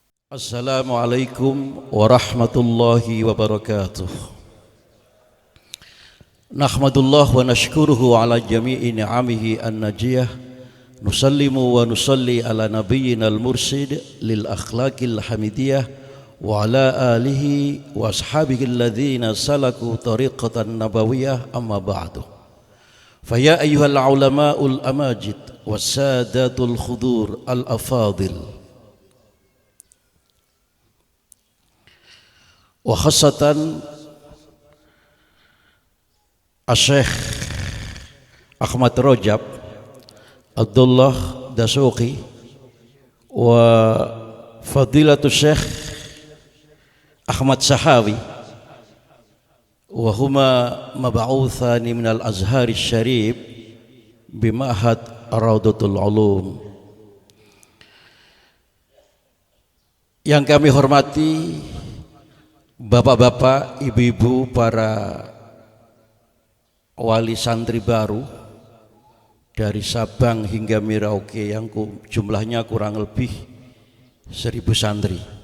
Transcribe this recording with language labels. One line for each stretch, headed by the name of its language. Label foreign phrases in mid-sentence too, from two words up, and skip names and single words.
Arabic: السلام عليكم ورحمة الله وبركاته. نحمد الله ونشكره على جميع نعمه الناجية. نسلم ونصلي على نبينا المرشد للأخلاق الحميدة وعلى آله وأصحابه الذين سلكوا طريقة نبوية، أما بعد. فيا أيها العلماء الأماجد والسادة الحضور الأفاضل، وخاصة الشيخ أحمد رجب عبد الله دسوقي وفضيلة الشيخ أحمد سحاوي وهما مبعوثان من الأزهر الشريف بمعهد روضة العلوم.
Indonesian: Yang kami hormati bapak-bapak, ibu-ibu, para wali santri baru dari Sabang hingga Merauke yang jumlahnya kurang lebih 1000 santri.